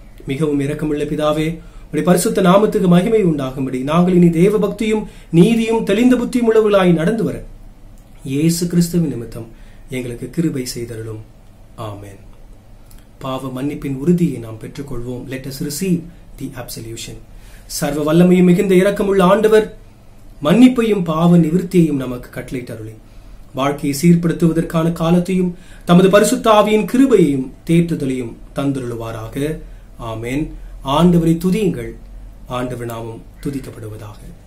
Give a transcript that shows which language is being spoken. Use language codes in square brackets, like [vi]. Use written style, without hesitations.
[ta] மிகவும் இரக்கமுள்ள பிதாவே, உடைய பரிசுத்த நாமத்துக்கு மகிமை உண்டாகும்படி நாங்கள் இனி தேவ பக்தியும் நீதியும் தெளிந்த புத்தியும் உள்ளவர்களாய் நடந்து வர இயேசு கிறிஸ்துவின் நிமித்தம் எங்களுக்கு கிருபை செய்தருளும். ஆமென். பாவ மன்னிப்பின் உறுதியை நாம் பெற்றுக்கொள்வோம். [en] Let us receive the absolution. [ta] சர்வ வல்லமையும் மிகுந்த இரக்கமுள்ள ஆண்டவர் மன்னிப்பையும் பாவ நிவிர்த்தியையும் நமக்கு கட்டளையிட்டருளி வாழ்க்கையை சீர்படுத்துவதற்கான காலத்தையும் தமது பரிசுத்த ஆவியின் கிருபையையும் தேற்றுதலையும் தந்துருளுவாராக. ஆமென். ஆண்டவரை துதியுங்கள். ஆண்டவர் நாமம் துதிக்கப்படுவதாக.